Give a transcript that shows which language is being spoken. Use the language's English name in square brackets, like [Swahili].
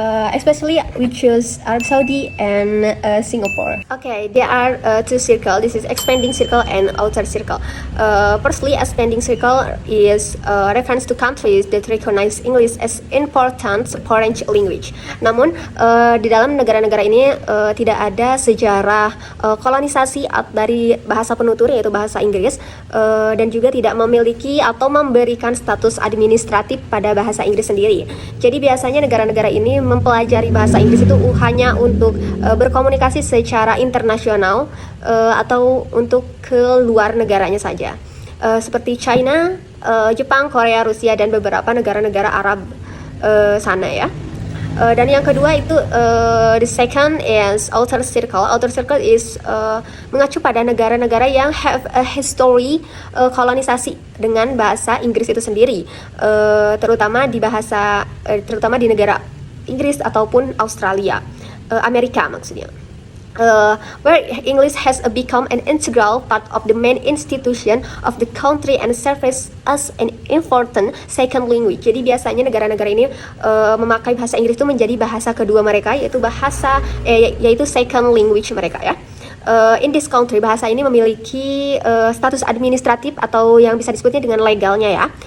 [English] Especially we choose Arab Saudi and Singapore. Okay, there are two circles. This is expanding circle and outer circle. Firstly, expanding circle is reference to countries that recognize English as important foreign language. [Indonesian] Namun di dalam negara-negara ini tidak ada sejarah kolonisasi dari bahasa penutur yaitu bahasa Inggris dan juga tidak memiliki atau memberikan status administratif pada bahasa Inggris sendiri. Jadi biasanya negara-negara ini mempelajari bahasa Inggris itu hanya untuk berkomunikasi secara internasional atau untuk ke luar negaranya saja. Seperti China, Jepang, Korea, Rusia dan beberapa negara-negara Arab sana ya. Dan yang kedua itu [English] the second is outer circle. Outer circle is [Indonesian] mengacu pada negara-negara yang [English] have a history [Indonesian] kolonisasi dengan bahasa Inggris itu sendiri, terutama di negara Inggris ataupun Australia, Amerika maksudnya. [English] Where English has become an integral part of the main institution of the country and serves as an important second language. [Indonesian] Jadi biasanya negara-negara ini memakai bahasa Inggris itu menjadi bahasa kedua mereka, yaitu second language mereka ya. [English] In this country, [Indonesian] bahasa ini memiliki status administratif atau yang bisa disebutnya dengan legalnya ya.